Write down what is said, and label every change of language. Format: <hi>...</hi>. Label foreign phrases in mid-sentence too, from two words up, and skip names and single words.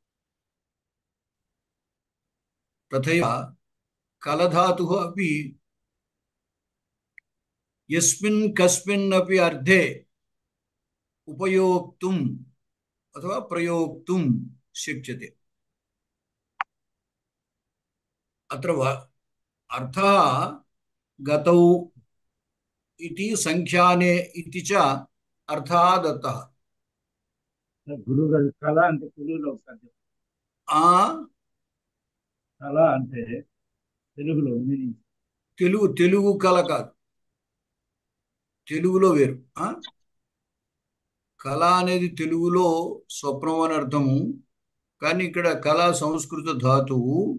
<sa>तथैव कलधातुः अपि यस्मिन् कस्मिन् अपि अर्थे उपयोक्तुम् अथवा प्रयोक्तुं शक्यते अत्र अर्थः गतौ इति संख्याने इति च अर्थः दत्तः</sa> <te>గురుగారు కళ అంటే తెలుగులో ఒకసారి కళ అంటే తెలుగులో మీనింగ్ తెలుగు కళ కాదు తెలుగులో వేరు కళ అనేది తెలుగులో స్వప్నం అని అర్థము కానీ ఇక్కడ కళ సంస్కృత ధాతువు</te>